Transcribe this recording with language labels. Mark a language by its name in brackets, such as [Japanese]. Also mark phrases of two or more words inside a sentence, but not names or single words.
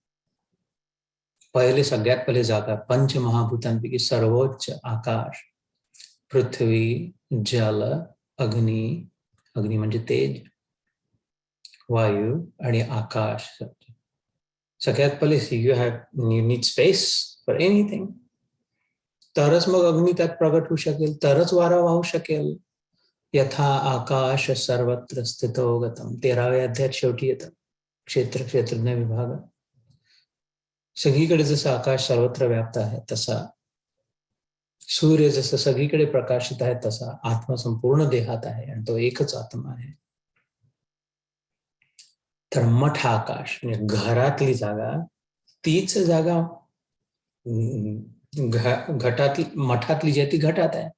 [Marathi] सगळ्यात पहिले जागा पंचमहाभूतांपैकी सर्वोच्च आकाश, पृथ्वी, जल, अग्नी, अग्नी म्हणजे तेज, वायू आणि आकाश. सगळ्यात पहिले [English] you need space for anything. [Marathi] तरच मग अग्नी त्यात प्रगट होऊ शकेल, तरच वारा वाहू शकेल. [Sanskrit] यथा आकाश सर्वत्र स्थितो गतम, [Marathi] 13व्या अध्यायात शेवटी येतं क्षेत्रज्ञ विभाग. सगळीकडे जसं आकाश सर्वत्र व्याप्त आहे, तसा सूर्य जसं सगळीकडे प्रकाशित आहे, तसा आत्मा संपूर्ण देहात आहे आणि तो एकच आत्मा आहे. तर मठ आकाश म्हणजे घरातली जागा, तीच जागा घटातली मठातली जी ती घटात आहे.